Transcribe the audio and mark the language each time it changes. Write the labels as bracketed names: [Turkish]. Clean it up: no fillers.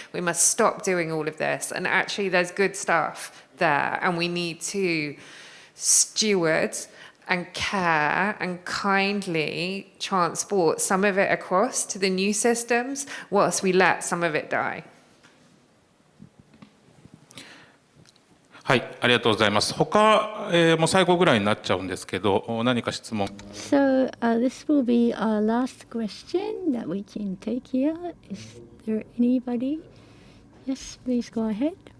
[English] We must stop doing all of this. And actually there's good stuff there, and we need to steward and care and kindly transport some of it across to the new systems whilst we let some of it die. [Japanese] はい、ありがとうございます。他、もう最後ぐらいになっちゃうんですけど、何か質問。 [English] So this will be our last question that we can take here. Is there anybody? Yes, please go ahead.